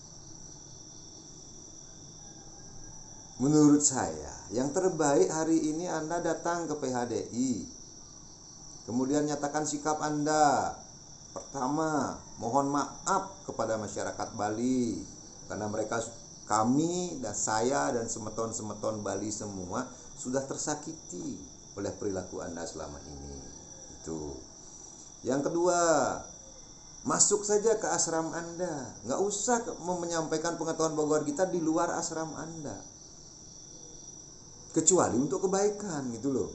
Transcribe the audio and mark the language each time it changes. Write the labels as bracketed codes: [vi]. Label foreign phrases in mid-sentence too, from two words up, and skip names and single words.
[id] Menurut saya, yang terbaik hari ini Anda datang ke PHDI. Kemudian nyatakan sikap Anda. Pertama, mohon maaf kepada masyarakat Bali, karena kami dan saya dan semeton-semeton Bali semua sudah tersakiti oleh perilaku Anda selama ini. Itu. Yang kedua, masuk saja ke ashram Anda. Nggak usah menyampaikan pengetahuan Bhagavad Gita di luar ashram Anda. Kecuali untuk kebaikan, gitu loh.